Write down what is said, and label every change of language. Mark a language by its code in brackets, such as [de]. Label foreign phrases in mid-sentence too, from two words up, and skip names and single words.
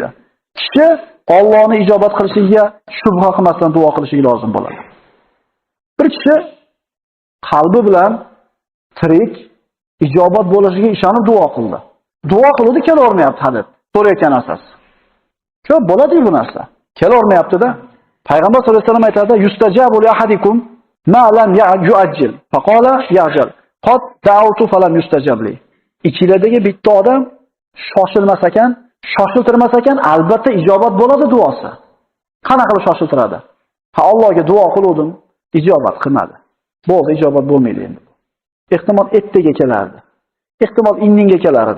[uz] Kishi Allohning ijobat qilishiga shubha qilmasdan duo qilishi lozim bo'ladi. Bir kishi qalbi bilan tirik ijobat bo'lishiga ishonib duo qildi. Duo qildi, kelavermayapti hadeb. So'rayotgan narsasi. Ko'p bo'ladi bu narsa. Kelavermayapti-da. Payg'ambar [ar] صلى الله عليه وسلم [uz] aytadi: [ar] "يستجاب لأحدكم ما لم يعجل." فقال يعجل. قد دعوت فلم يستجب لي. [uz] Ichiladagi bitta odam shoshilmas ekan, shoshiltirmas ekan, albatta ijobat bo'ladi duosi. Qanaqa qilib shoshiltiradi? Ha, Allohga duo qildim, ijobat qilmadi. Bo'ldi, ijobat bo'lmaydi endi. Ehtimol ertaga kelardi. Ehtimol indinga kelardi.